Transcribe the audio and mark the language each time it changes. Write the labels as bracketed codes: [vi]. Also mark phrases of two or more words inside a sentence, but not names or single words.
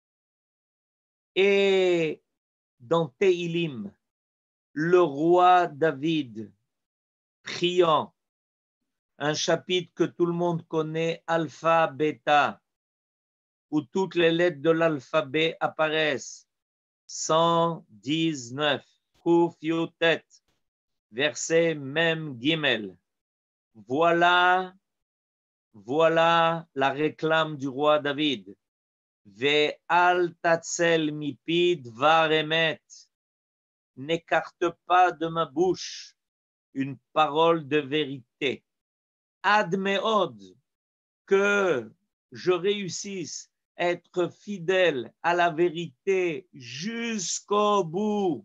[fr] Et dans Tehilim, le roi David, priant, un chapitre que tout le monde connaît, Alpha, Beta, où toutes les lettres de l'alphabet apparaissent, 119, [he] קוף יוד-טית, [fr] verset [he] מם גימל. [fr] Voilà la réclame du roi David. [he] ואל תצל מפי דבר אמת. [fr] N'écarte pas de ma bouche une parole de vérité. [he] עד מאד, [fr] que je réussisse à être fidèle à la vérité jusqu'au bout.